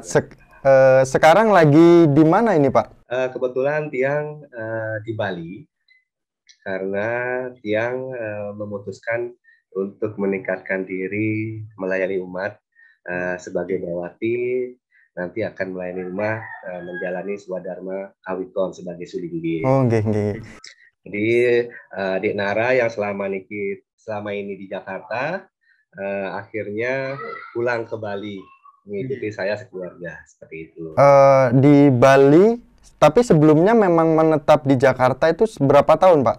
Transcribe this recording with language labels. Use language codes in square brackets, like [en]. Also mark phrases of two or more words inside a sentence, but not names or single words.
[id] Sekarang lagi di mana ini, Pak? Kebetulan Tiang di Bali karena Tiang memutuskan untuk meningkatkan diri melayani umat sebagai Dewati. Nanti akan melayani umat menjalani [ban] swadharma kawikon [id] sebagai sudinggi. Oh, nggih. Jadi Dek Nara yang selama ini di Jakarta akhirnya pulang ke Bali mengikuti saya sekeluarga seperti itu. Di Bali, tapi sebelumnya memang menetap di Jakarta itu berapa tahun, Pak?